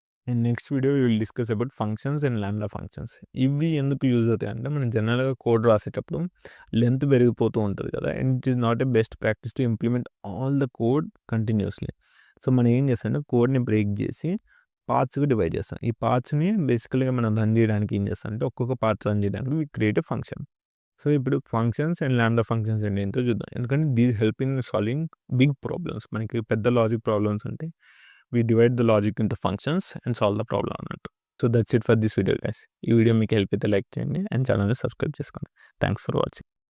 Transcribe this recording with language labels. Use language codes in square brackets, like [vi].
[en] And next video will discuss about functions and lambda functions. [te] ఇవి ఎందుకు use అవుతాయి అంటే మనం జనరల్గా కోడ్ రాసేటప్పుడు లెంత్ పెరిగిపోతూ ఉంటుంది కదా, [en] And it is not a best practice to implement all the code continuously. [te] So మనం ఏం చేస్తాం, కోడ్ని బ్రేక్ చేసి పార్ట్స్గా డివైడ్ చేస్తాం. ఈ పార్ట్స్ని బేసికల్గా మనం రన్ చేయడానికి ఏం చేస్తాం అంటే ఒక్కొక్క పార్ట్ రన్ చేయడానికి [en] We create a function. [te] So ఇప్పుడు ఫంక్షన్స్ అండ్ లాంబ్డా ఫంక్షన్స్ అంటే ఏంటో చూద్దాం. ఎందుకంటే [en] These help in solving big problems. [te] మనకి పెద్ద లాజిక్ ప్రాబ్లమ్స్ అంటే [en] we divide the logic into functions and solve the problem [te] అన్నట్టు. [en] So that's it for this video guys. [te] ఈ వీడియో మీకు హెల్ప్ అయితే లైక్ చేయండి అండ్ ఛానల్ని సబ్స్క్రైబ్ చేసుకోండి. [en] Thanks for watching.